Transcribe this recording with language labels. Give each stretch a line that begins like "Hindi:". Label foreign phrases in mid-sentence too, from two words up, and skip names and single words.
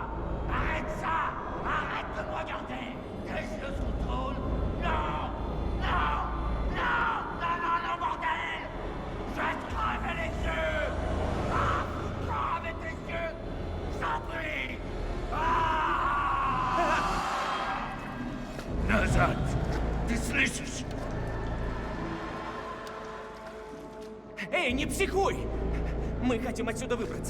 French: Arrête ça! Arrête de me regarder! Les yeux sont drôles. Non! Non! Non! Non, non, non, bordel! Je vais te crever les yeux! Ah! Crever tes yeux! J'en prie!
Russian: Ah! Назад! Ты слышишь? Эй, не психуй! Мы хотим отсюда выбраться.